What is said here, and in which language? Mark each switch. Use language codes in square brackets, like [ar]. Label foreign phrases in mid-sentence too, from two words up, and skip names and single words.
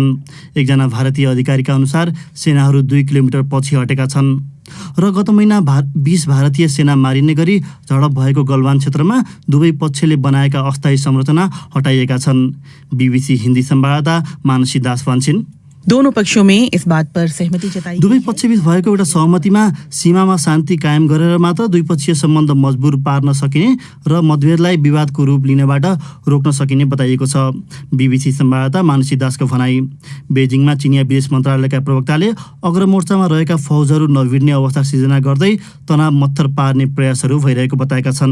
[ne] एकजना भारतीय अधिकारीका अनुसार सेनाहरू 2 किलोमिटर पछि हटेका छन् र गत महिना 20 भारतीय सेना मारिने गरी झडप भएको गलवान क्षेत्रमा दुवै पक्षले बनाएका अस्थायी संरचना हटाइएका छन्। बीबीसी हिन्दी संवाददाता मानसी दास भन्छन्, [hi] दोनों पक्षों में इस बात पर सहमति जताई। [ne] दुवै पक्षबीच भएको एउटा सहमतिमा सीमामा शान्ति कायम गरेर मात्र द्विपक्षीय सम्बन्ध मजबुर पार्न सकिने र मतभेदलाई विवादको रूप लिनबाट रोक्न सकिने बताइएको छ। बीबीसी संवाददाता मानसी दासको भनाई। बेजिङमा चिनिया विदेश मन्त्रालयका प्रवक्ताले अग्रमोर्चामा रहेका फौजहरू नभिड्ने अवस्था सिर्जना गर्दै तनाव मत्थर पार्ने प्रयासहरू भइरहेको बताएका छन्।